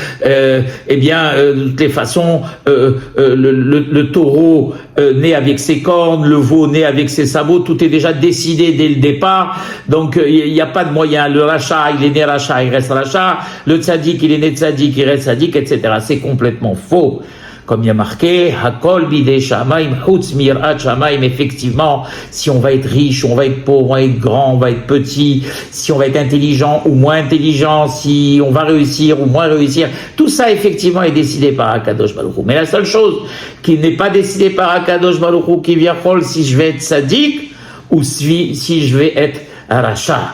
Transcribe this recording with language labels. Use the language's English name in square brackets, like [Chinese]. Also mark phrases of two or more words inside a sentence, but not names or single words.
[French] de toutes les façons le taureau né avec ses cornes, le veau né avec ses sabots, tout est déjà décidé dès le départ, donc il n'y a pas de moyen. Le rachat, il est né rachat, il reste rachat, le tzaddik, il est né tzaddik, il reste tzaddik, etc. C'est complètement faux. Comme il y a marqué, [Hebrew] הכל בידי שמים חוץ מיראת שמים. [French] Effectivement, si on va être riche, on va être pauvre, on va être grand, on va être petit, si on va être intelligent ou moins intelligent, si on va réussir ou moins réussir, tout ça effectivement est décidé par Akadosh Baruch Hu. Mais la seule chose qui n'est pas décidée par Akadosh Baruch Hu, qui vient si je vais être sadique ou si je vais être racha.